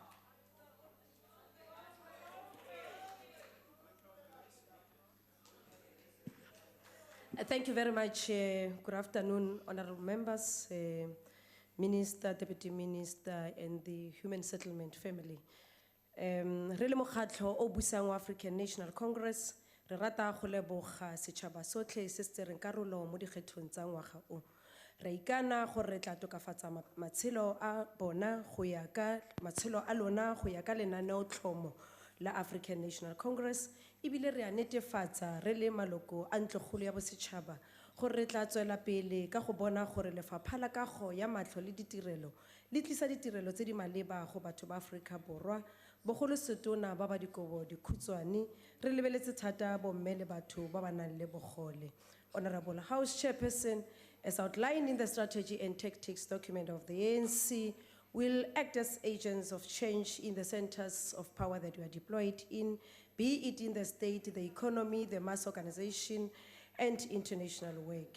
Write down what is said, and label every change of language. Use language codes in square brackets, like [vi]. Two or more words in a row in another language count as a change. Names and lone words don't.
[en] Thank you very much. Good afternoon, honorable members, Minister, Deputy Minister, and the Human Settlement family. [tn] Re le mokgatlo o busang wa African National Congress, re rata go leboga setšhaba sotlhe se se tsereng karolo mo dikgethong tsa ngwaga o. Re ikana gore re tla tokafatsa matshelo a bona go ya ka matshelo a lona go ya ka lenaneotlhomo la African National Congress. Ibile re a netefatsa re le maloko a ntlogolo ya bosetšhaba gore re tla tswela pele ka go bona gore lefapha la kago ya matlho le ditirelo le tlisa ditirelo tse di maleba go batho ba Aforika Borwa bogolo setona ba ba dikobo dikhutshwane re lebeletse thata bomme le batho ba ba nang le bogole. [en] Honorable House Chairperson, as outlined in the strategy and tactics document of the ANC, will act as agents of change in the centers of power that we are deployed in, be it in the state, the economy, the mass organization, and international work.